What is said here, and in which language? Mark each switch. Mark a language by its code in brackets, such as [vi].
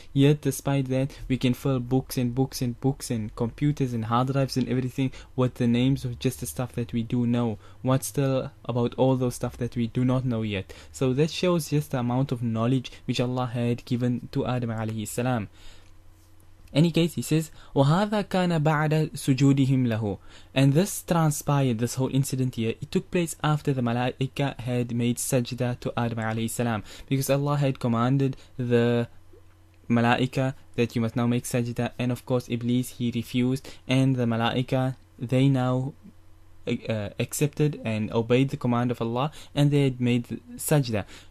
[en] Yet despite that, we can fill books and books and books and computers and hard drives and everything with the names of just the stuff that we do know. What's still about all those stuff that we do not know yet? So that shows just the amount of knowledge which Allah had given to Adam alayhi salam. Any case, he says, [ar] وَهَذَا كَانَ بَعْدَ سُجُودِهِمْ لَهُ. [en] And this transpired, this whole incident here, it took place after the Malaika had made sajda to Adam alayhi salam. Because Allah had commanded the Malaika that you must now make sajda, and of course Iblis, he refused, and the Malaika, they now accepted and obeyed the command of Allah, and they had made sajda.